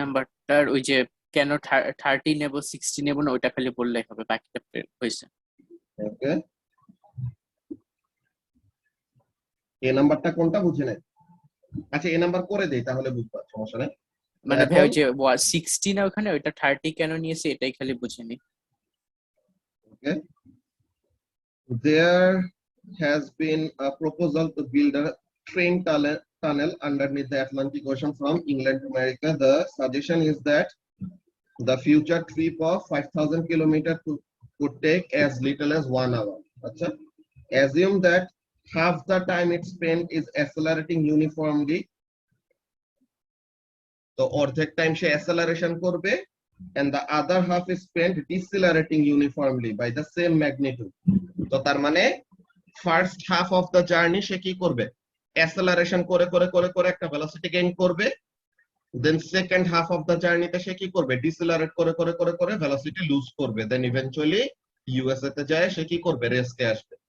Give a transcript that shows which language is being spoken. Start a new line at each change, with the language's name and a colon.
Bangla: নাম্বারটার ওই যে কেন 30 নেব 60 নেব না ওইটা খালি বললেই হবে, বাকিটা হয়েছে। ওকে, এ নাম্বারটা কোনটা বুঝে নাই। আচ্ছা এ নাম্বার করে দেই তাহলে বুঝবা, সমস্যা নেই। মানে ভাই এখন ওই যে 60 না ওখানে ওইটা 30 কেন নিয়েছে এটাই খালি বুঝিনি।
English: okay, there has been a proposal to build a tunnel underneath the Atlantic Ocean from England to America. The suggestion is that the future trip of 5,000 kilometers could take as little as 1 hour. Achha, assume that half the time it spent is accelerating uniformly.
Bangla: তো অর্ধেক time সে অ্যাসেলারেশন করবে
English: and the other half is spent decelerating uniformly by the same magnitude.
Bangla: তো তার মানে first half of the journey সে কি করবে, অ্যাসেলারেশন করে করে করে করে একটা ভেলোসিটি গেইন করবে, then second half of the জার্নিতে সে কি করবে, ডিসেলারেট করে করে করে করে ভেলোসিটি লুজ করবে, দেন ইভেন্চুয়ালি ইউএসএ তে যায় সে কি করবে, রেস্টে আসবে।